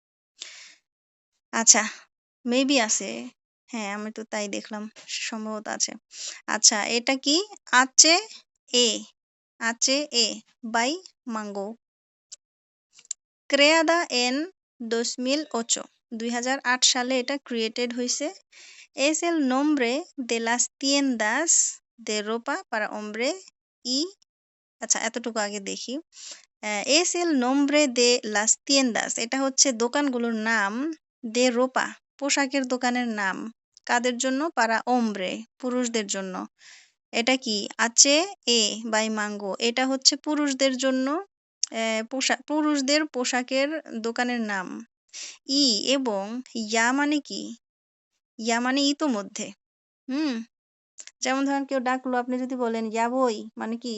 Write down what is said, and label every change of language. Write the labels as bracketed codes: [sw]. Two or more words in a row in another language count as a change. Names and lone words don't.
[bn] আচ্ছা, মেবি আছে। হ্যাঁ, আমি তো তাই দেখলাম, সম্ভবত আছে। আচ্ছা, এটা কি? আচে এ, আচে এ বাই মাঙ্গো, [es] creada en 2008, [bn] 2008 সালে এটা ক্রিয়েটেড হয়েছে। [es] Es el nombre de las tiendas de ropa para hombre y, [bn] আচ্ছা এতটুকু আগে দেখি। [es] Es el nombre de las tiendas, [bn] এটা হচ্ছে দোকানগুলোর নাম। [es] de ropa, [bn] পোশাকের দোকানের নাম। কাদের জন্য? [es] para hombre, [bn] পুরুষদের জন্য। এটা কি? আছে এ বাই মাঙ্গো, এটা হচ্ছে পুরুষদের জন্য, পুরুষদের পোশাকের দোকানের নাম। ই এবং ইয়া মানে কি? ইয়া মানে ইতোমধ্যে। যেমন ধরেন কেউ ডাকলো, আপনি যদি বলেন [es] ya voy, [bn] মানে কি?